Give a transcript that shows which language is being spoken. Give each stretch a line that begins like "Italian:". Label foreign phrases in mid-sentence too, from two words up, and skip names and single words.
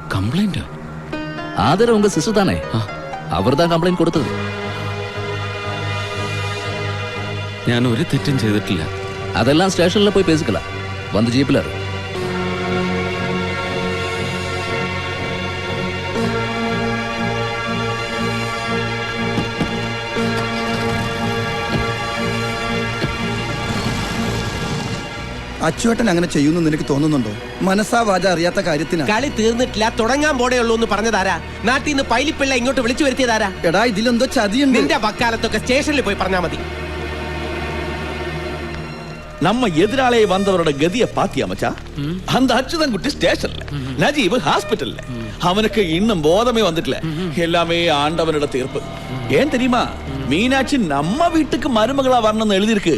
Malayalam: കംപ്ലൈന്റ്?
Tamil: ஆதர உங்க சிஸ்டர் தானே? அவர் தான் கம்ப்ளைண்ட் கொடுத்தது.
Malayalam: ഞാൻ ഒരു തെറ്റും ചെയ്തിട്ടില്ല.
Tamil: அதெல்லாம் ஸ்டேஷன்ல போய் பேசிக்கலாம். வந்து ஜீப்ல இரு.
Malayalam: അച്ചുവേട്ടൻ അങ്ങനെ ചെയ്യുന്നു നിനക്ക് തോന്നുന്നുണ്ടോ? മനസ്സാ വാച അറിയാത്ത കാര്യത്തിനാ. കളി തീർന്നിട്ടില്ല, തുടങ്ങാൻ പോടേ ഉള്ളൂ എന്ന് പറഞ്ഞതാരാ? നാട്ടിൽ നിന്ന് പൈലിപ്പിള്ള ഇങ്ങോട്ട് വിളിച്ചു വരുത്തിയതാരാ? എടാ ഇതിലെന്തോ ചതിയുണ്ട്. നിന്റെ വക്കാലത്തൊക്കെ സ്റ്റേഷനിൽ പോയി പറഞ്ഞാ മതി.
Tamil: நம்ம எதிராளே வந்தவரோட கதிய பாத்தியா மச்சா? அந்த அச்சுதன் குட்டி ஸ்டேஷன்ல, நஜீப் ஹாஸ்பிட்டல்ல. அவனுக்கு இன்னும் போதமே வந்துட்டல. எல்லாமே ஆண்டவனோட தீர்ப்பு. ஏன் தெரியுமா? மீனாட்சி நம்ம வீட்டுக்கு மருமகளா வரணும்னு எழுதி இருக்கு.